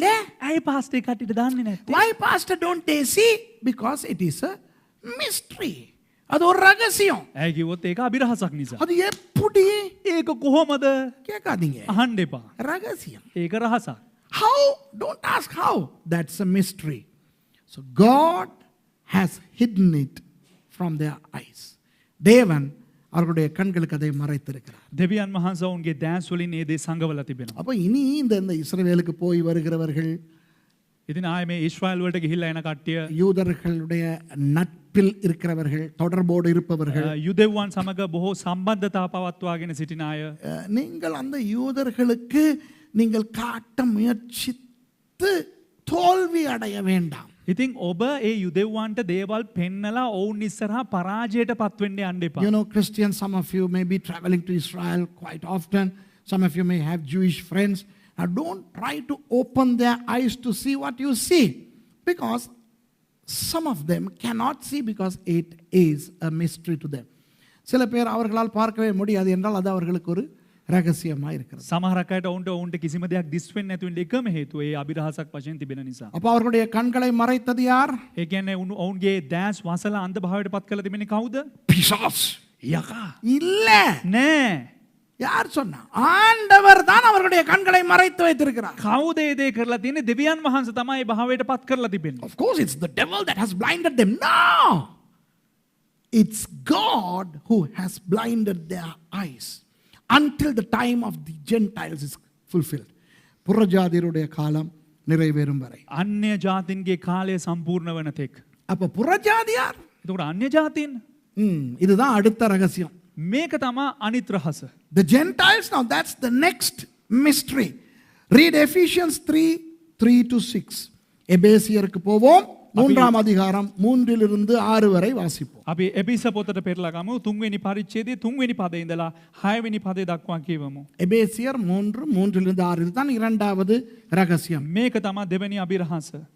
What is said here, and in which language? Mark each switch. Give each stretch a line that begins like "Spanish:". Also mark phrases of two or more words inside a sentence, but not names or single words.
Sinhala: ඇයි පාස්ටර් කට්ටියට දන්නේ නැත්තේ?
English: Why pastor don't they see? Because it is a mystery.
Tamil: அது ஒரு ரகசியம்.
Sinhala: ඇයි කිව්වොත් ඒක අභිරහසක් නිසා.
Tamil: அது எப்படி?
Sinhala: ඒක කොහොමද?
Tamil: கேட்காதீங்க.
Sinhala: අහන්න එපා.
Tamil: ரகசியம்.
Sinhala: ඒක රහසක්.
English: How? Don't ask how. That's a mystery. So God has hidden it from their eyes.
Tamil: தேவன் அவர்களுடைய கண்களுக்கு அதை மறைத்திருக்கிறார்.
Sinhala: දෙවියන් වහන්සේ ඔවුන්ගේ දැස් වලින් මේ දේ සංගවලා තිබෙනවා.
Tamil: அப்ப இனி இந்த இஸ்ரவேலுக்கு போய் வருகிறவர்கள்,
Sinhala: ඉතින් ආයේ මේ ඊශ්‍රායල් වලට ගිහිල්ලා එන කට්ටිය,
Tamil: யூதர்களுடைய நட்பில் இருக்கிறவர்கள், தொடர்போடு இருப்பவர்கள்,
Sinhala: යුදෙව්වන් සමග බොහෝ සම්බන්ධතා පවත්වාගෙන සිටින අය,
Tamil: நீங்கள் அந்த யூதர்களுக்கு நீங்கள் காட்ட முயற்சித்து தோல்வி அடைய வேண்டாம்.
Sinhala: ඉතින් ඔබ ඒ යුදෙව්වන්ට දේවල් පෙන්නලා ඔවුන් ඉස්සරහා පරාජයට පත් වෙන්න යන්න එපා.
English: You know, Christians, some of you may be traveling to Israel quite often. Some of you may have Jewish friends. Now don't try to open their eyes to see what you see, because some of them cannot see because it is a mystery to them.
Tamil: சில பேர் அவர்களால் பார்க்கவே முடியாது என்றால் அது அவர்களுக்கு ஒரு ரகசியமாக இருக்கிறது.
Sinhala: සමහරක් අයට ඔවුන්ට කිසිම දෙයක් දිස් වෙන්නේ නැතු වෙන්න එකම හේතුව ඒ අභිරහසක් වශයෙන් තිබෙන නිසා.
Tamil: அப்ப அவர்களுடைய கண்களை மறைத்தது யார்?
Sinhala: ඒ කියන්නේ ඔවුන්ගේ දැස් වසලා අන්ධ භාවයට පත් කරලා තිබෙන්නේ කවුද?
Tamil: பிசாஸ்.
Sinhala: යකා.
Tamil: இல்ல.
Sinhala: නෑ.
Tamil: யார் சொன்னா? ஆண்டவர் தான் அவர்களுடைய கண்களை மறைத்து வைத்திருக்கிறார்.
Sinhala: කවුද ඒ දේ කරලා තියෙන්නේ? දෙවියන් වහන්සේ තමයි භාවයට පත් කරලා තිබෙන්නේ.
English: Of course it's the devil that has blinded them. No. It's God who has blinded their eyes until the time of the Gentiles is fulfilled.
Tamil: புறஜாதியருடைய காலம் நிறைவேறும் வரை.
Sinhala: අන්‍ය ජාතින්ගේ කාලය සම්පූර්ණ වන තෙක්.
Tamil: அப்ப புறஜாதியார்,
Sinhala: එතකොට අන්‍ය ජාතීන්,
Tamil: இதுதான் அடுத்த ரகசியம்.
Sinhala: මේක තමයි අනිත් රහස.
English: The Gentiles, now that's the next mystery. Read Ephesians 3:3-6.
Tamil: எபேசியருக்கு போவோம். 3ஆம் அதிகாரம் 3லிருந்து 6 வரை வாசிப்போம்.
Sinhala: අපි එපිස පොතට පෙරලා ගමු. 3 වෙනි පරිච්ඡේදයේ 3 වෙනි පදේ ඉඳලා 6 වෙනි පදේ දක්වා කියවමු.
Tamil: எபேசியர் 3:3-6 இதுதான் இரண்டாவது ரகசியம்.
Sinhala: මේක තමයි දෙවෙනි අභිරහස.